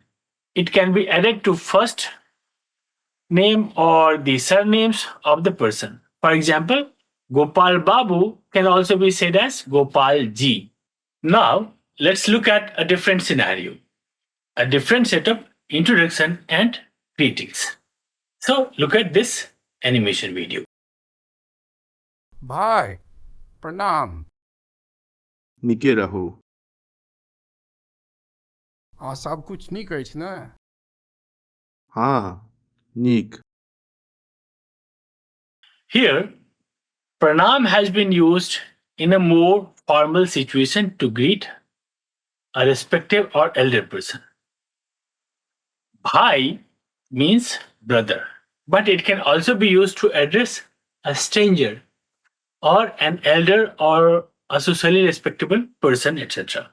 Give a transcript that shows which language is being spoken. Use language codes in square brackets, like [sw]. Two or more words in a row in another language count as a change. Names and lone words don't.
[en] It can be added to first name or the surnames of the person. For example, Gopal Babu can also be said as Gopal Ji. Now, let's look at a different scenario, a different setup, introduction, and greetings. So, look at this animation video. [mai] भाई प्रणाम। निके रहू। अहाँ सब कुछ नीक अछि ने? हाँ, नीक। [en] Here, pranam has been used in a more formal situation to greet a respected or elder person. Bhai means brother, but it can also be used to address a stranger or an elder or a socially respectable person, etc.